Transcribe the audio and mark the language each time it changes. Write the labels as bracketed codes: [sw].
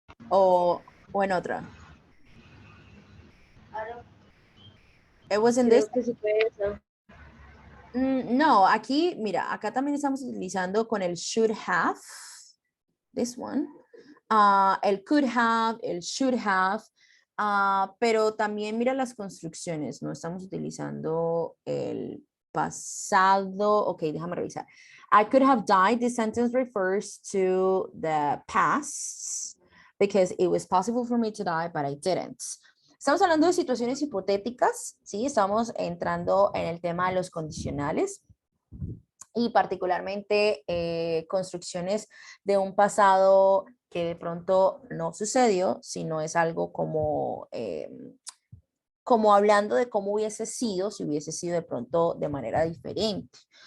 [es] O en otra. [en] It was in this. [es] Que sí fue esa. No, aquí, mira, acá también estamos utilizando con el should have. [en] This one. [es] El could have, el should have. Pero también mira las construcciones. No estamos utilizando el pasado. [en] Ok, [es] déjame revisar. [en] I could have died. This sentence refers to the past because it was possible for me to die, but I didn't. [es] Estamos hablando de situaciones hipotéticas, ¿sí? Estamos entrando en el tema de los condicionales y particularmente construcciones de un pasado que de pronto no sucedió, sino es algo como, como hablando de cómo hubiese sido, si hubiese sido de pronto de manera diferente.